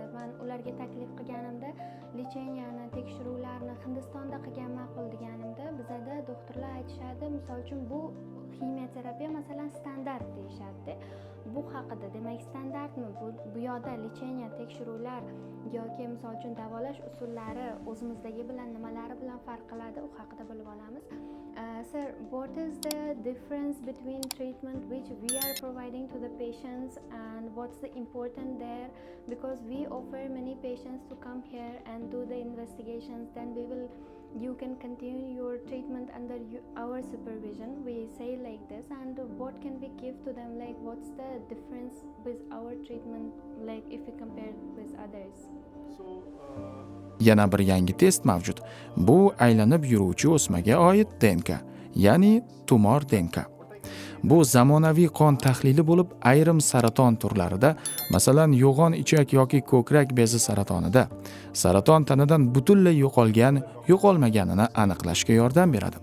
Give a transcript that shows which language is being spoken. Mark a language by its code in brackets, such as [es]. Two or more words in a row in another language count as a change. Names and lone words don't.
[uz] Men ularga taklif qilganimda lecheniyani, tekshiruvlarni Hindistonda qilgan ma'qul deganimda, bizada doktorlar aytishadi, misol uchun bu kimyoterapiya masalan standart deyishadi. Bu haqida, demak, standartmi? Bu yoqda lecheniya, tekshiruvlar yoki misol uchun davolash usullari o'zimizdagi bilan nimalari bilan farq qiladi, u haqida bilib olamiz. [en] Sir, what is the difference between treatment which we are providing to the patients and what's the important there? Because we offer many patients to come here and do the investigations, then you can continue your treatment under our supervision. We say like this, and what can we give to them? Like, what's the difference with our treatment, like if we compare with others? So [uz] Yana bir yangi test mavjud. Bu aylanib yuruvchi o'smaga oid DNK, ya'ni tumor DNK. Bu zamonaviy qon tahlili bo'lib, ayrim saraton turlarida, masalan, yo'g'on ichak yoki ko'krak bezi saratonida, saraton tanadan butunlay yo'qolmaganini aniqlashga yordam beradi.